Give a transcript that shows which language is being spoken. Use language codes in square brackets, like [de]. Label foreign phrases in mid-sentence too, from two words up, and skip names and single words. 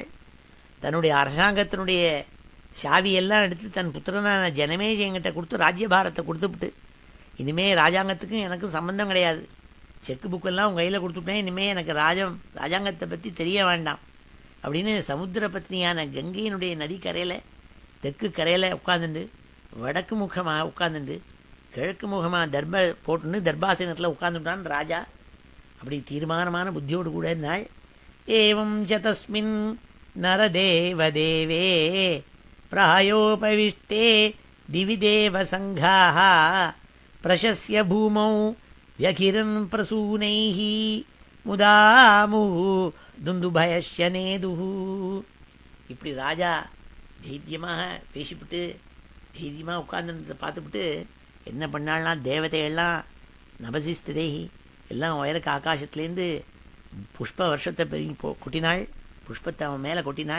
[ta] தன்னுடைய அரசாங்கத்தினுடைய சாவியெல்லாம் எடுத்து தன் புத்திரனான ஜனமேஜ் என்கிட்ட கொடுத்து ராஜ்யபாரத்தை கொடுத்துவிட்டு, இனிமேல் ராஜாங்கத்துக்கும் எனக்கும் சம்பந்தம் கிடையாது, செக்கு புக்கெல்லாம் உங்கள் கையில் கொடுத்துட்டேன், இனிமேல் எனக்கு ராஜாங்கத்தை பற்றி தெரிய வேண்டாம் அப்படின்னு சமுத்திர பத்னியான கங்கையினுடைய நதிக்கரையில் தெற்கு கரையில் உட்காந்துண்டு வடக்கு முகமாக உட்காந்துண்டு கிழக்கு முகமாக தர்ப போட்டுன்னு தர்பாசனத்தில் உட்காந்துட்டான் ராஜா. அப்படி தீர்மானமான புத்தியோடு கூட நாள். [sa] एवं च तस्मिन् नरदेवदेवे प्रायोपविष्टे दिवि देवसङ्घाः प्रशस्य भूमौ व्यखिरन् प्रसूनैः मुदामुः दुन्दुभयश्यनेदुः. [ta] இப்படி ராஜா தைரியமாக பேசிவிட்டு தைரியமாக உட்கார்ந்துருந்ததை பார்த்துவிட்டு என்ன பண்ணாள்னா, தேவதைகள்லாம் நபசிஸ்ததேகி எல்லாம் உயரக்கு ஆகாசத்துலேருந்து புஷ்ப வருஷத்தை கொட்டினாள். புஷ்பத்தை அவன் மேலே கொட்டினாள்.